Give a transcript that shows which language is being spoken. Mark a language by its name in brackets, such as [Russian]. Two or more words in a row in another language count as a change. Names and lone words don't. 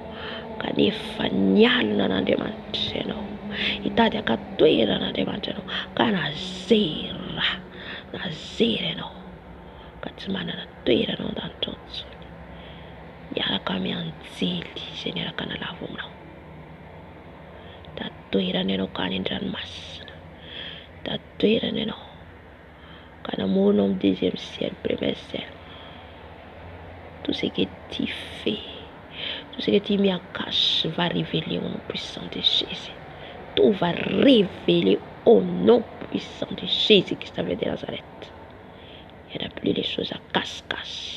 [Malagasy] Kanefa nialina n'Andriamanitra ianao, hitady aka-toeran'Andriamanitra ianao, ka nazera ianao, ka tsy manana toerana ao an-danitra ao intsony. Miaraka amin'ny anjely izay niaraka nalavo aminao. toerana ianao ka any an-dranomasina, da toerana ianao ka namoronao amin'ny [French] deuxième ciel, premier ciel. Tout ce que tu fais, tout ce que tu mets en cache va révéler au nom puissant de Jésus. Tout va révéler au nom puissant de Jésus-Christ de Nazareth. Il n'y a plus les choses à cache-cache.